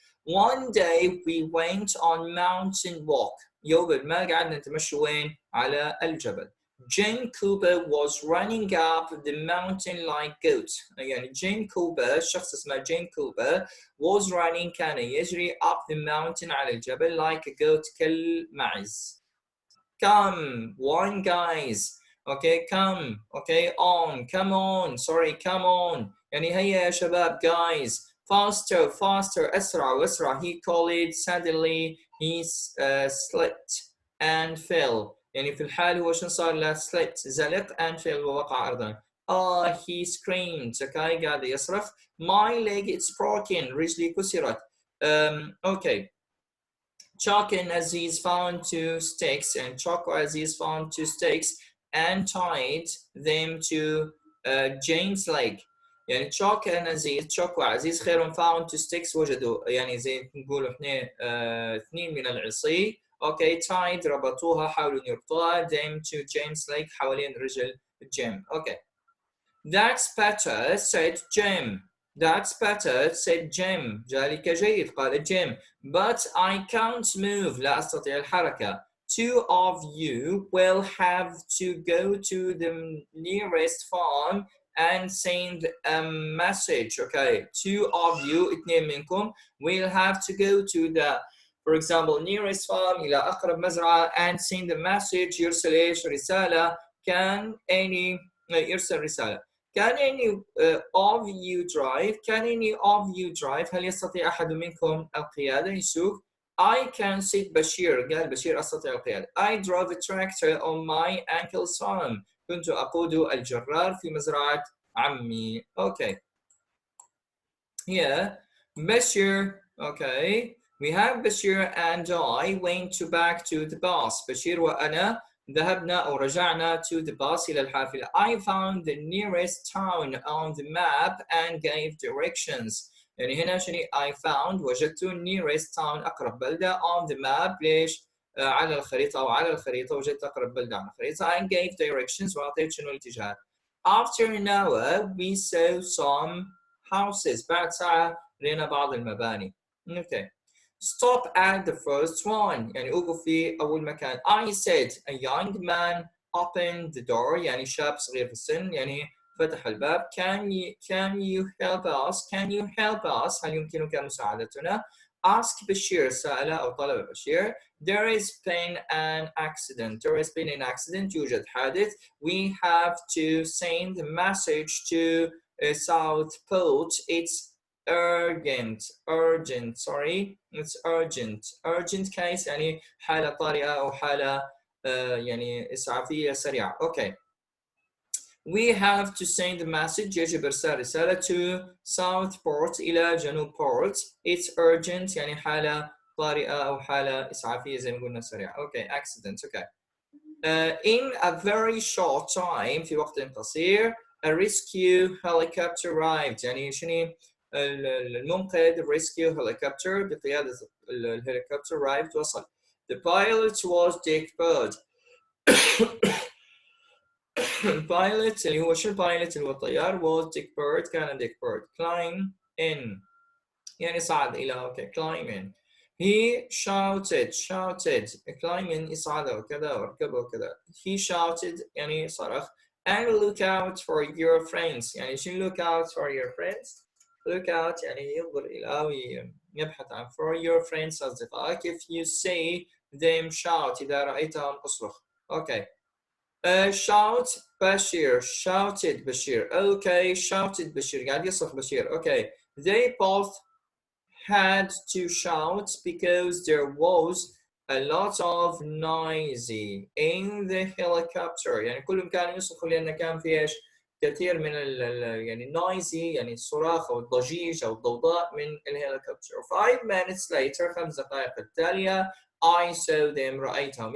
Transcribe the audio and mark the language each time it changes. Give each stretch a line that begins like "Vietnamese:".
English: One day we went on mountain walk.
Arabic: يوم ما قعدنا نتمشى وين؟ على الجبل.
English: Jane Cooper was running up the mountain like goat.
Arabic: يعني Jane Cooper شخص اسمه Jane Cooper
English: was running
Arabic: كان يجري
English: up the mountain
Arabic: على الجبل
English: like a goat
Arabic: كالمعز.
English: Come one guys. Okay, come. Okay, on. Come on. Sorry, come on.
Arabic: يعني هيا يا شباب guys.
English: Faster, faster.
Arabic: أسرع وأسرع.
English: He called. Suddenly he slipped and fell.
Arabic: يعني في الحال هو شنو صار له؟ slipped زلق
English: and fell
Arabic: ووقع أرضا.
English: He screamed.
Arabic: Okay, قاعد يصرخ.
English: My leg is broken.
Arabic: رجلي كسرت.
English: Okay. Chalk and Aziz found two sticks, and Chalk or Aziz found two sticks and tied them to Jane's leg.
Arabic: يعني Chalk and Aziz, Chalk وعزيز خيرهم
English: found two sticks
Arabic: وجدوا يعني زي نقول احنا اثنين من العصي. Okay, tied ربطوها حاولوا يربطوها
English: them to Jane's leg
Arabic: حوالين رجل Jim.
English: Okay. That's better, said Jim. That's better, said Jim.
Arabic: ذلك جيد, قال Jim.
English: But I can't move.
Arabic: لا أستطيع الحركة.
English: Two of you will have to go to the nearest farm and send a message. Okay, two of you,
Arabic: اثنين منكم,
English: will have to go to the, for example, nearest farm,
Arabic: إلى أقرب مزرعة,
English: and send a message.
Arabic: يرسل إيش؟ رسالة. Can any يرسل رسالة.
English: Can any of you drive? Can any of you drive?
Arabic: هل يستطيع أحد منكم القيادة يسوق؟
English: I can sit
Arabic: بشير. قال بشير أستطيع القيادة.
English: I drove a tractor on my uncle's farm.
Arabic: كنت أقود الجرار في مزرعة عمي.
English: Okay. Here, Bashir. Okay. We have Bashir and I went back to the bus.
Arabic: بشير وأنا ذهبنا أو رجعنا
English: to the bus
Arabic: إلى الحافلة.
English: I found the nearest town on the map and gave directions.
Arabic: يعني هنا شنو
English: I found
Arabic: وجدت nearest town أقرب بلدة on the map. ليش؟ على الخريطة أو على الخريطة وجدت أقرب بلدة على الخريطة
English: and gave directions
Arabic: وأعطيت شنو الاتجاهات.
English: After an hour we saw some houses.
Arabic: بعد ساعة رأينا بعض المباني.
English: Okay. Stop at the first one.
Arabic: يعني أوقف في أول مكان.
English: I said a young man opened the door.
Arabic: يعني شاب صغير في السن يعني فتح الباب.
English: Can you help us? Can you help us?
Arabic: هل يمكنك مساعدتنا؟ Ask بشير. سأل أو طلب بشير.
English: There has been an accident. There has been an accident.
Arabic: يوجد حادث.
English: We have to send a message to Southport. It's urgent sorry it's urgent case
Arabic: يعني حالة طارئة أو حالة يعني إسعافية سريعة. Okay.
English: we have to send a message.
Arabic: يجب إرسال رسالة to South Port إلى جنوب Port. It's urgent يعني حالة طارئة أو حالة إسعافية زي ما قلنا سريعة.
English: Okay, accident. Okay. In a very short time
Arabic: في وقت قصير
English: a rescue helicopter arrived.
Arabic: يعني شنو المنقذ
English: rescue helicopter
Arabic: بقيادة الهليكوبتر arrived وصل.
English: The pilot was Dick Bird.
Arabic: البايلوت اللي هو شو البايلوت اللي هو الطيار was Dick Bird.
English: كان Dick Bird. Climb in
Arabic: يعني صعد إلى
English: okay climb in.
Arabic: He shouted climb in يصعد وكذا واركب وكذا.
English: He shouted
Arabic: يعني صرخ
English: and look out for your friends. يعني شنو look out for your friends؟ look out
Arabic: يعني ينظر إلى ويبحث عن
English: for your friends أصدقائك. If you see them shout
Arabic: إذا رأيتهم اصرخ.
English: Okay. Shout Bashir. Shouted Bashir. Okay. Shouted Bashir.
Arabic: قاعد يصرخ بشير.
English: Okay. They both had to shout because there was a lot of noisy in the helicopter.
Arabic: يعني كلهم كانوا يصرخوا لأن كان في إيش؟ كثير من يعني noisy يعني الصراخ أو الضجيج أو الضوضاء من الهليكوبتر.
English: 5 minutes later
Arabic: 5 دقائق التالية
English: I saw them رأيتهم.